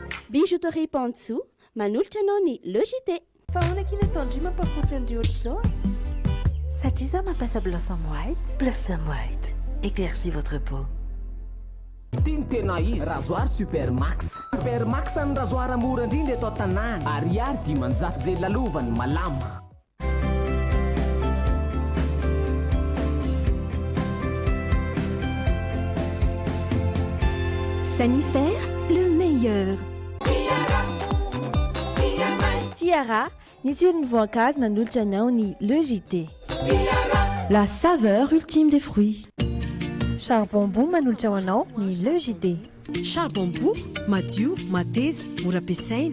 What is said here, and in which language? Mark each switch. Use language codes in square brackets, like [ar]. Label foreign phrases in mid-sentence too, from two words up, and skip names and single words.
[mg] Bijouterie Pantsou, manolotra anao ny logité. Fa ahoana kina tandry mampafotsy an'ireo ohatr'izao? Satria izaho mampiasa Blossom White. Blossom White, [fr] éclaircit votre peau. [mg] Tiny tena izy rasoir Supermax. Supermax ny rasoir mora indrindra eto an-tanàna. Ariary dimanjato izay lalovany malama. [fr] Sanifère, le meilleur. [mg] Tiara, ny tsiron'ny voankazo manolotra anao ny logité. [fr] La saveur ultime des fruits. [mg] Charbon-bout manolotra ho anao ny logité. Charbon-bout, madio, mateza, mora ampiasaina.